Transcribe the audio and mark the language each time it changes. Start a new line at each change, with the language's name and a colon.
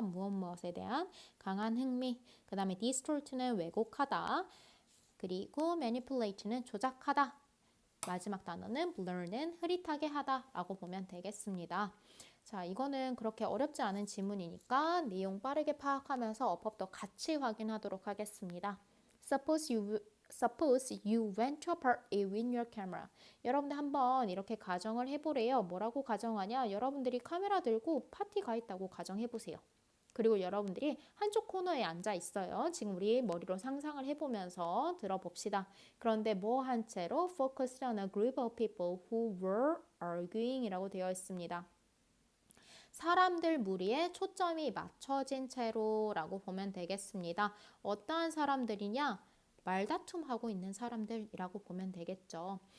Korean: 무엇에 대한 강한 흥미. 그 다음에 distort는 왜곡하다. 그리고 manipulate는 조작하다. 마지막 단어는 blur는 흐릿하게 하다 라고 보면 되겠습니다. 자, 이거는 그렇게 어렵지 않은 지문이니까 내용 빠르게 파악하면서 어법도 같이 확인하도록 하겠습니다.
English: Suppose you went to a party with your camera.
Korean: 여러분들 한번 이렇게 가정을 해보래요. 뭐라고 가정하냐? 여러분들이 카메라 들고 파티 가 있다고 가정해보세요. 그리고 여러분들이 한쪽 코너에 앉아 있어요. 지금 우리 머리로 상상을 해보면서 들어봅시다. 그런데 뭐 한 채로
English: focused on a group of people who were arguing
Korean: 이라고 되어 있습니다. 사람들 무리에 초점이 맞춰진 채로 라고 보면 되겠습니다. 어떠한 사람들이냐? 말다툼하고 있는 사람들이라고 보면 되겠죠.